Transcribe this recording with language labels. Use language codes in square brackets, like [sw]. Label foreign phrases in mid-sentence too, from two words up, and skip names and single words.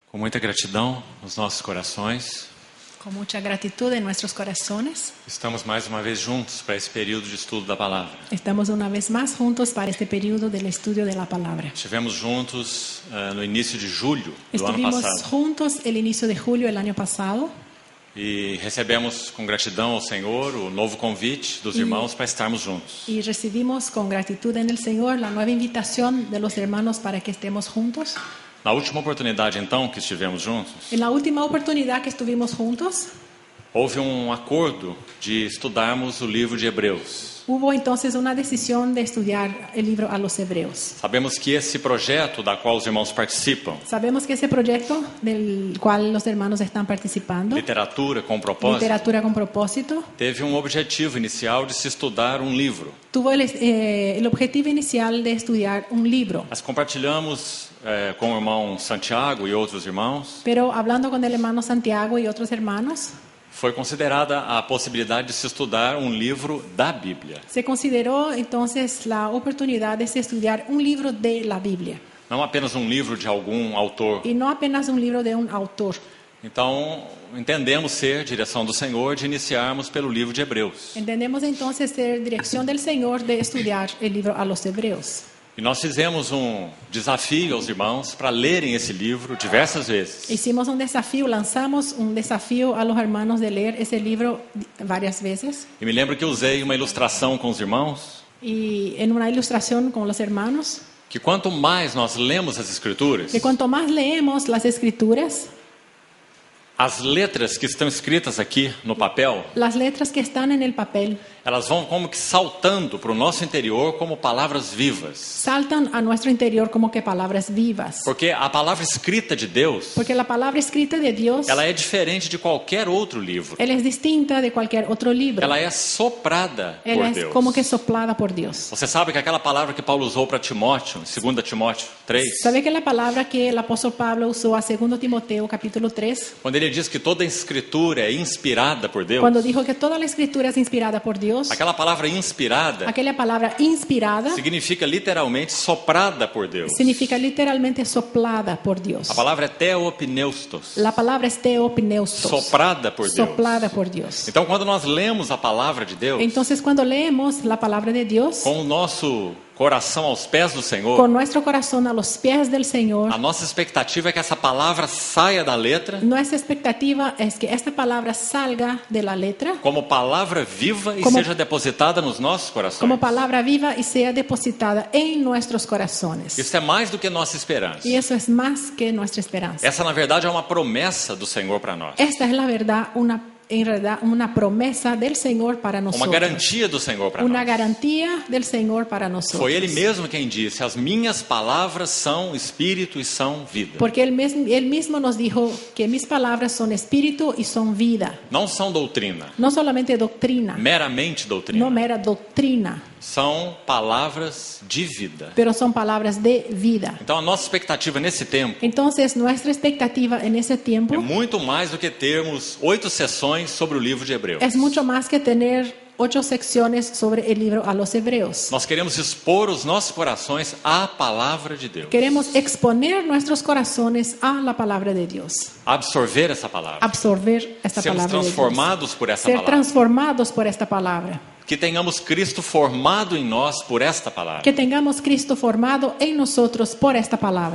[pt] Com muita gratidão nos nossos corações, [es] Con mucha gratitud en nuestros corazones, [pt] estamos mais uma vez juntos para esse período de estudo da palavra. [es] estamos una vez más juntos para este periodo del estudio de la palabra. [pt] Estivemos juntos no início de julho do ano [es] Estuvimos [pt] passado [es] juntos el inicio de julio del año pasado [pt] e recebemos com gratidão ao Senhor o novo convite dos irmãos para estarmos juntos. [es] y recibimos con gratitud en el Señor la nueva invitación de los hermanos para que estemos juntos. [pt] Na última oportunidade, então, que estivemos juntos, [es] En la última oportunidad que estuvimos juntos, [pt] houve acordo de estudarmos o livro de Hebreus. [es] hubo entonces una decisión de estudiar el libro a los hebreos. [pt] Sabemos que esse projeto da qual os irmãos participam, [es] Sabemos que ese proyecto del cual los hermanos están participando, [pt] literatura com propósito, [es] Literatura con Propósito, [pt] teve objetivo inicial de se estudar livro. [es] tuvo el objetivo inicial de estudiar un libro. [pt] Nós compartilhamos com o irmão Santiago e outros irmãos, [es] Pero hablando con el hermano Santiago y otros hermanos, [pt] foi considerada a possibilidade de se estudar livro da Bíblia. [es] se consideró entonces la oportunidad de se estudiar un libro de la Biblia [pt] Não apenas livro de algum autor. [es] y no apenas un libro de un autor. [pt] Então, entendemos ser direção do Senhor de iniciarmos pelo livro de Hebreus. [es] Entendemos entonces ser dirección del Señor de estudiar el libro a los hebreos. [pt] E nós fizemos desafio aos irmãos para lerem esse livro diversas vezes. [es] Hicimos un desafío, lanzamos un desafío a los hermanos de leer ese libro varias veces. [pt] E me lembro que usei uma ilustração com os irmãos, [es] Y en una ilustración con los hermanos, [pt] que quanto mais nós lemos as Escrituras, [es] que cuanto más leemos las Escrituras, [pt] as letras que estão escritas aqui no papel, [es] las letras que están en el papel [pt] elas vão como que saltando para o nosso interior como palavras vivas. [es] saltan a nuestro interior como que palabras vivas. [pt] Porque a palavra escrita de Deus, [es] Porque la palabra escrita de Dios, [pt] ela é diferente de qualquer outro livro. [es] Él es distinta de cualquier otro libro. [pt] Ela é soprada por [es] Ela es [pt] Deus. [es] como que soplada por Dios. [pt] Você sabe que aquela palavra que Paulo usou para Timóteo, em 2 Timóteo 3, [es] ¿Sabe que la palabra que el apóstol Pablo usó a 2 Timoteo capítulo 3, [pt] quando ele diz que toda a escritura é inspirada por Deus, [es] cuando dijo que toda la escritura es inspirada por Dios, [pt] aquela palavra inspirada [es] aquella palabra inspirada [pt] significa literalmente soprada por Deus. [es] significa literalmente soplada por Dios. [pt] A palavra é theopneustos, [es] La palabra es teopneustos, [pt] soprada por Deus. [es] soplada por Dios. [pt] Então, quando nós lemos a palavra de Deus, [es] Entonces, cuando leemos la palabra de Dios, [pt] com o nosso coração aos pés do Senhor, [es] con nuestro corazón a los pies del Señor, [pt] a nossa expectativa é que essa palavra saia da letra [es] nuestra expectativa es que esta palabra salga de la letra [pt] como palavra viva e [es] Como- [pt] seja depositada nos nossos corações. [es] como palabra viva y sea depositada en nuestros corazones. [pt] Isso é mais do que nossa esperança. [es] Y eso es más que nuestra esperanza. [pt] Essa, na verdade, é uma promessa do Senhor para nós. [es] Esta es la verdad, en realidad, una promesa del Señor para [pt] Uma [es] nosotros. [pt] garantia do Senhor para [es] Una [pt] nós. [es] garantía del Señor para nosotros. [pt] Foi Ele mesmo quem disse: as minhas palavras são espírito e são vida. [es] Porque él mismo nos dijo que mis palabras son espíritu y son vida. [pt] Não são doutrina, [es] No solamente doctrina, [pt] meramente doutrina. [es] no mera doctrina, [pt] São palavras de vida. [es] pero son palabras de vida. [pt] Então, a nossa expectativa nesse tempo [es] Entonces, nuestra expectativa en ese tiempo [pt] é muito mais do que termos 8 sessões sobre o livro de Hebreus. [es] es mucho más que tener 8 secciones sobre el libro a los hebreos. [pt] Nós queremos expor os nossos corações à palavra de Deus. [es] Queremos exponer nuestros corazones a la palabra de Dios, [pt] Absorver essa palavra. [es] absorber esta [pt] Sermos [es] palabra de Dios, [pt] transformados por essa [es] ser [pt] palavra. [es] transformados por esta palabra, [pt] Que tenhamos Cristo formado em nós por esta palavra. [es] que tengamos Cristo formado en nosotros por esta palabra.